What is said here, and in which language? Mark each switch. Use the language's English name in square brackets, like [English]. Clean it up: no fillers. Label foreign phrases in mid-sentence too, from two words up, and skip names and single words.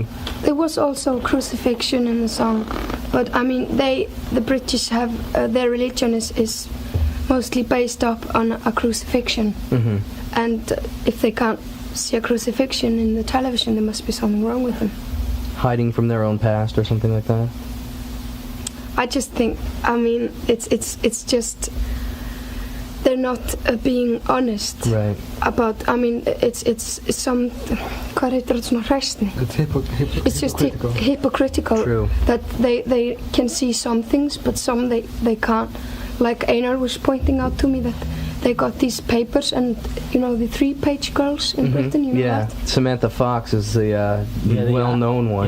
[English] There was also crucifixion in the song, but I mean, the British have their religion is mostly based up on a crucifixion, and if they can't see a crucifixion in the television, there must be something wrong with them. Hiding from their own past or something like that? I just think, I mean, it's just they're not being honest Right. about. I mean, it's some. [Icelandic] Hvað heitir þetta svona hræsni? [English] It's just hypocritical. True. That they can see some things, but some they can't. Like Einar was pointing out to me that they got these papers, and you know the 3-page girls in Britain. You know that? Samantha Fox is the well-known one.